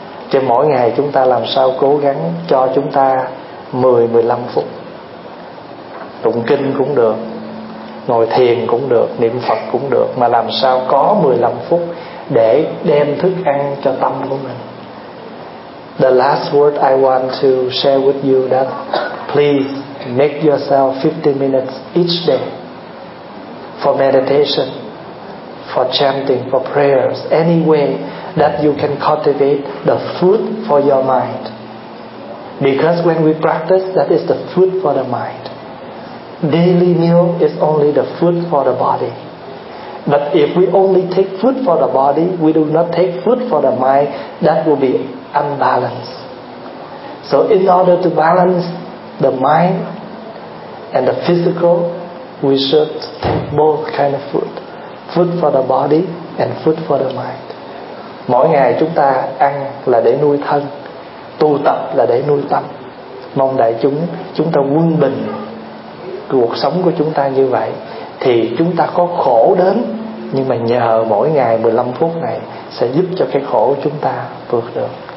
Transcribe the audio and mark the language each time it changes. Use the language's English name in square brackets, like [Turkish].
[Vietnamese] Cho mỗi ngày chúng ta làm sao cố gắng cho chúng ta 10-15 phút tụng kinh cũng được, ngồi thiền cũng được, niệm Phật cũng được, mà làm sao có 15 phút để đem thức ăn cho tâm của mình. [English] The last word I want to share with you that please make yourself 50 minutes each day for meditation, for chanting, for prayers, any way that you can cultivate the food for your mind. Because when we practice, that is the food for the mind. Daily meal is only the food for the body. But if we only take food for the body, we do not take food for the mind, that will be unbalanced. So in order to balance the mind and the physical, we should take both kind of food. Food for the body and food for the mind. [Vietnamese] Mỗi ngày chúng ta ăn là để nuôi thân, tu tập là để nuôi tâm. Mong đại chúng chúng ta quân bình cuộc sống của chúng ta như vậy, thì chúng ta có khổ đến, nhưng mà nhờ mỗi ngày 15 phút này sẽ giúp cho cái khổ của chúng ta vượt được.